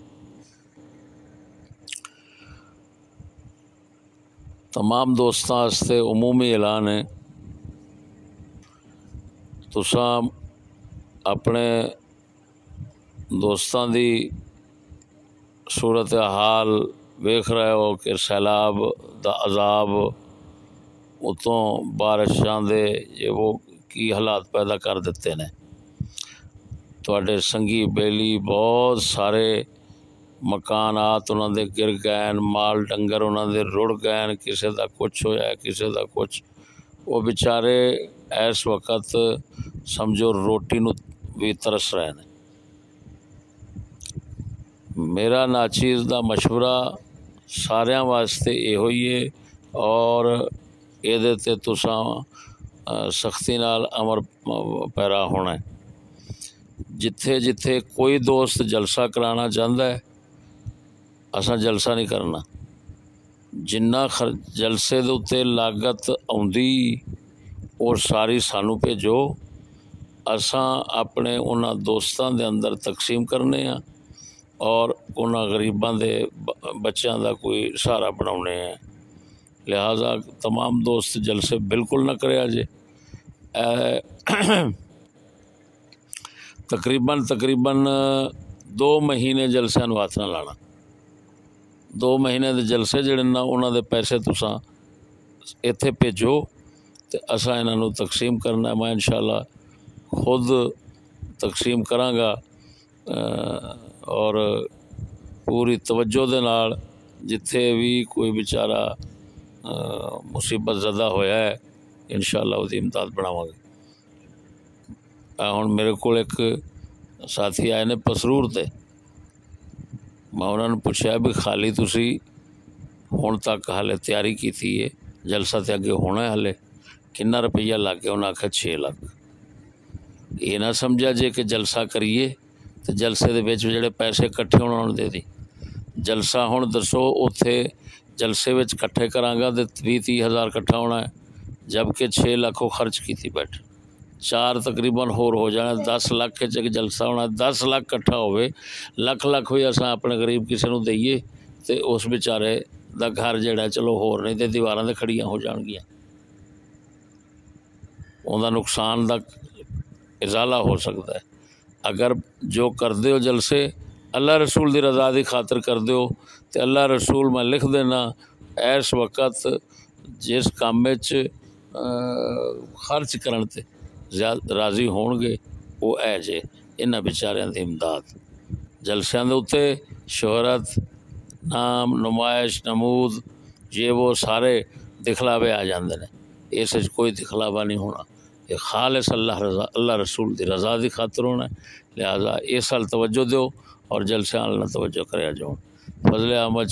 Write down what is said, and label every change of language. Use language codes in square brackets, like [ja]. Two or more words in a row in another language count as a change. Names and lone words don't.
[pa] تمام دوستاں واسطے عمومی اعلان ہے، تساں اپنے دوستاں دی صورت حال ویکھ رہے ہو کہ سیلاب دا عذاب اتوں بارشاں دے یہ وہ کی حالات پیدا کر دیتے نے۔ تواڈے سنگی بیلی بہت سارے مکانات انہاں دے گر گئے، مال ڈنگر انہاں دے رڑ گئے، کسے دا کچھ ہویا کسے دا کچھ۔ وہ بیچارے اس وقت سمجھو روٹی نو بھی ترس رہے ہیں۔ میرا ناچیز دا مشورہ ساریاں واسطے یہ ہوئی ہے اور یہ تے تساں سختی نال امر پیرا ہونا ہے۔ جتھے جتھے کوئی دوست جلسہ کرانا چاہتا ہے اساں جلسہ نہیں کرنا، جنہ جلسے دے اتے لاگت آندی اور ساری سانو بھیجو، اساں اپنے انہاں دوستاں دے اندر تقسیم کرنے ہیں اور انہاں غریباں دے بچیاں دا کوئی سہارا بناونے ہیں۔ لہذا تمام دوست جلسے بالکل نہ کرے جے۔ تقریباً 2 مہینے جلسے نو ہاتھ نہ لانا۔ 2 مہینے دے جلسے جڑے نا انہاں دے پیسے تساں ایتھے بھیجو تے اساں انہاں نو تقسیم کرنا ہے۔ میں انشاءاللہ خود تقسیم کراں گا اور پوری توجہ دے نال جتھے بھی کوئی بیچارہ مصیبت زدہ ہویا ہے انشاءاللہ اس دی امداد بناواں گے۔ ہن میرے کول ایک ساتھی آئے نے پسرور تے، میں انہوں نے پوچھا بھی خالی تسی ہن تک حالے تیاری کیتی ہے، جلسہ تے اگے ہونا ہے، حالے کنا روپیہ لگ گیا؟ انہوں نے آکھا 6 لاکھ۔ یہ نہ سمجھا جے کہ جلسہ کریے تو جلسے دے وچ جڑے پیسے کٹھے انہوں نے دے دی۔ جلسہ ہن دسو اتھے جلسے وچ کٹھے کراں گا تے 20-30 ہزار کٹھا ہونا ہے، جبکہ 6 لاکھ خرچ کیتی بیٹھ، 4 تقریباً ہور ہو جانا، 10 لاکھ جلسہ ہونا، 10 لاکھ کٹھا ہوئے، لاکھ ہوئی اساں اپنے غریب کسی نو دئیے تے اس بیچارے دا گھر جڑا چلو ہور نہیں تے دیواراں تے کھڑیاں ہو جان گیاں، اوندا نقصان دا ازالہ ہو سکتا ہے۔ اگر جو کر دیو جلسے اللہ رسول دی رضا دی خاطر کر دیو تے اللہ رسول میں لکھ دینا اس وقت جس کام وچ خرچ کرن تے راضی ہون گے وہ اے جے انہاں بیچاریاں دی امداد۔ جلسیاں دے اتے شہرت، نام، نمائش، نمود، یہ وہ سارے دکھلاوے آ جاندے نے، اس وچ کوئی دکھلاوا نہیں ہونا، یہ خالص اللہ رسول دی رضا دی خاطر ہونا ہے۔ لہذا اس سال توجہ دیو اور جلسے آن توجہ کریا جاؤ۔